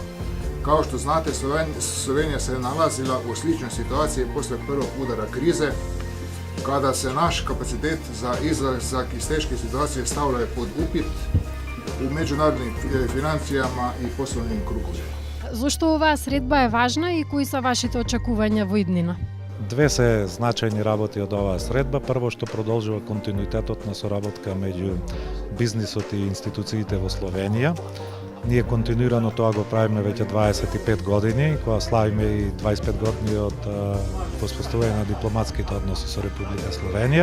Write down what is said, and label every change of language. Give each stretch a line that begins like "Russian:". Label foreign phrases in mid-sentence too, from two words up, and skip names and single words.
Croatian: Kao što znate, Slovenija se nalazila u sličnoj situaciji poslije prvog udara krize, kada se naš kapacitet za izlazak iz teške situacije stavlja pod upit u međunarodnim financijama i poslovnim krugovima.
Macedonian: Зошто оваа средба е важна и кои се вашите очекувања во иднина? Две се значајни работи од оваа средба. Прво, што продолжува континуитетот на соработка меѓу бизнисот и институциите во Словенија. Ние континуирано тоа го правиме веќе 25 години, кога славиме и 25 години од воспоставување на дипломатските односи со Република Словенија.